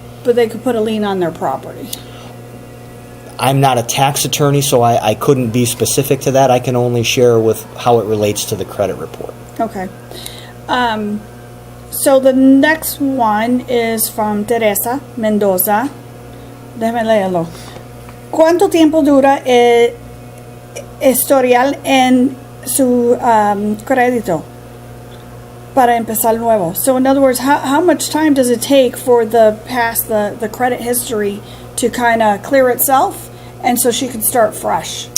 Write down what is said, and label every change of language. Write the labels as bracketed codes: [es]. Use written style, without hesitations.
[en] But they could put a lien on their property. I'm not a tax attorney, so I couldn't be specific to that. I can only share with how it relates to the credit report. Okay. So the next one is from Teresa Mendoza. [es] Déjame leerlo. ¿Cuánto tiempo dura el historial en su crédito para empezar nuevo? [en] So in other words, how much time does it take for the credit history to kind of clear itself and so she can start fresh?